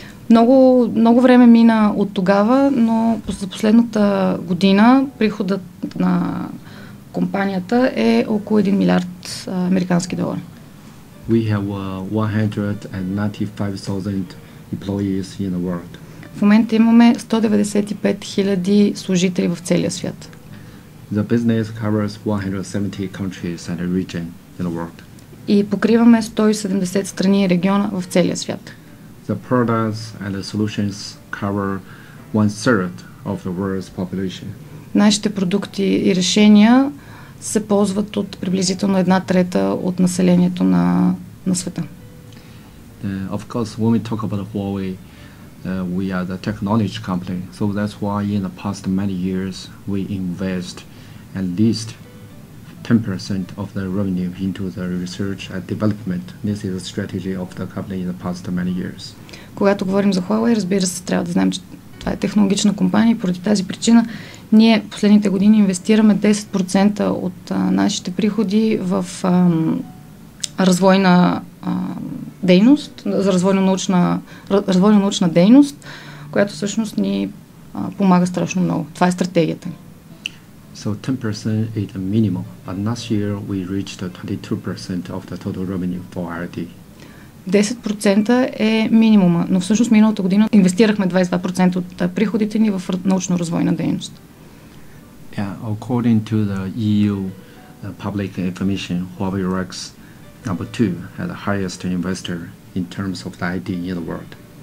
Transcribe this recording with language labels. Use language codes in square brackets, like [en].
[bg] Много време мина от тогава, но за последната година приходът на компанията е около 1 милиард американски долара. [en] We have 195,000 employees in the world. [bg] В момента имаме 195 000 служители в целия свят. [en] The business covers 170 countries and a region in the world. [bg] И покриваме 170 страни и региона в целия свят. [en] The products and the solutions cover 1/3 of the world's population. [bg] Нашите продукти и решения се ползват от приблизително 1/3 от населението на света. [en] Of course, when we talk about Huawei, we are the technology company, so that's why in the past many years we invest at least 10% of the revenue into the research and development. This is the strategy of the company in the past many years. [bg] Когато говорим за Huawei, разбира се, трябва да знаем, че това е технологична компания и поради тази причина ние последните години инвестираме 10% от нашите приходи в развойна дейност, за развойно-научна дейност, която всъщност ни помага страшно много. Това е стратегията. [en] So 10% is the minimum, but last year we reached 22% of the total revenue for R&D. [bg] 10% е минимума, но всъщност миналата година инвестирахме 22% от приходите ни в научно-развойна дейност. [en] Yeah, according to the EU public information, Huawei ranks number 2 as the highest investor in terms of the ID in the world.